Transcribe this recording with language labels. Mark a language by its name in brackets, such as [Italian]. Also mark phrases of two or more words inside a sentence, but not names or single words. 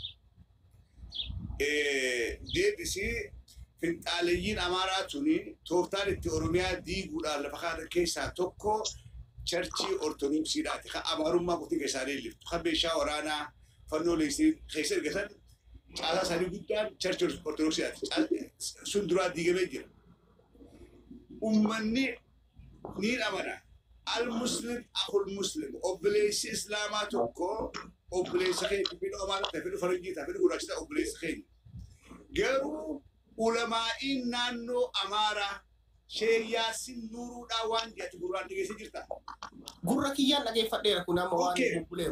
[Oromo] Deebisii fiinxalleeyyiin Amaaraa tuni tooftaan itti Oromiyaa diiguudhaan lafa kana keessaa tokko charchii ortodoksiidhaati. Kan Amaarummaa qotii keessaalee liftu. Kan meeshaa waraanaa fannoo keessa ergatan caalaa isaanii guddaan charchii ortodoksiidhaati. Sun duraa diigamee jira. Uummanni ni amana. [Arabic] المسلم أكل مسلم [Oromo] obboleessi Islaamaa tokko obboleessa keenya fedhu Amaaraa ta'e fedhu Faranjii ta'e fedhu Gurraacha obboleessa keenya. Garuu ulamaa'iin naannoo Amaaraa Sheekh Yaasiin Nuuruudhaa waan jedhati gurraan dhiyeessee jirta. Gurra kiyyaan dhageeffadheera kun amma waan bubbuleera.